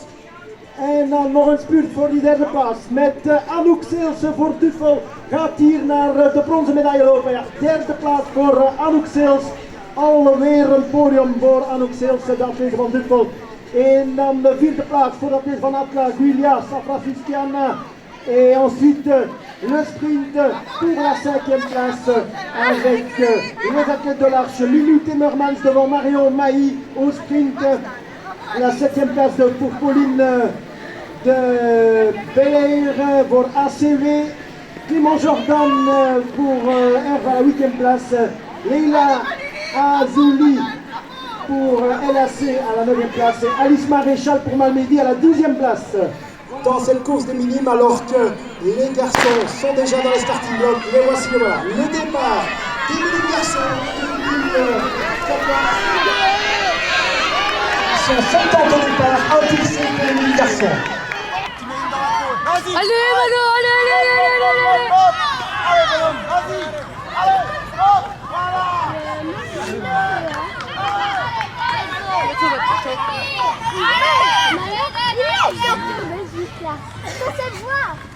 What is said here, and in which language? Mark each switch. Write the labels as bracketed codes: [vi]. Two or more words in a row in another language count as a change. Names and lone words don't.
[nl] En dan nog een spurt voor die derde plaats. Met Anouk Seelse voor Duffel gaat hier naar de bronzen medaille lopen. Ja, derde plaats voor Anouk Seels. Alweer een podium voor Anouk Seelse, de atleet van Duffel. En dan de vierde plaats voor de atleet van Atla, Guilias, Afra Fiskiana. [fr] Et ensuite, le sprint pour la 5e place avec les athlètes de l'Arche, Lulu Timmermans devant Marion Mailly au sprint. La 7e place pour Pauline de Belair pour ACV. Clément Jordan pour Herve à la 8e place. Leila Azouli pour LAC à la 9e place. Et Alice Maréchal pour Malmedy à la 10e place. Dans cette course des minimes, alors que les garçons sont déjà dans les [en] starting blocks, [fr] les voici, voilà, le départ des minimes garçons. Ils sont 70 au départ, impulsés pour les minimes garçons. Allez, Mano, allez. Cette voix.